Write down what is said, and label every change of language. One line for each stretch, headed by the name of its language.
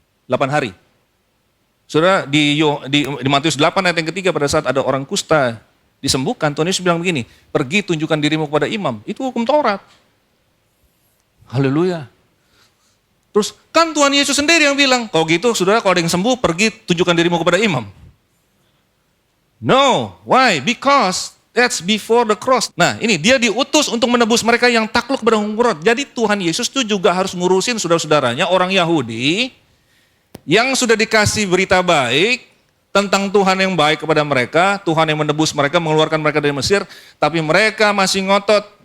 Indonesian: 8 hari. Saudara, di Matius 8 ayat yang ketiga pada saat ada orang kusta disembuhkan, Tuhan Yesus bilang begini, pergi tunjukkan dirimu kepada imam. Itu hukum Taurat. Haleluya. Terus kan Tuhan Yesus sendiri yang bilang, kalau gitu saudara kalau ada yang sembuh, pergi tunjukkan dirimu kepada imam.
English: No, why? Because that's before the cross.
Indonesian: Nah ini, dia diutus untuk menebus mereka yang takluk kepada hukum Taurat. Jadi Tuhan Yesus itu juga harus ngurusin saudara-saudaranya, orang Yahudi, yang sudah dikasih berita baik tentang Tuhan yang baik kepada mereka, Tuhan yang menebus mereka, mengeluarkan mereka dari Mesir, tapi mereka masih ngotot.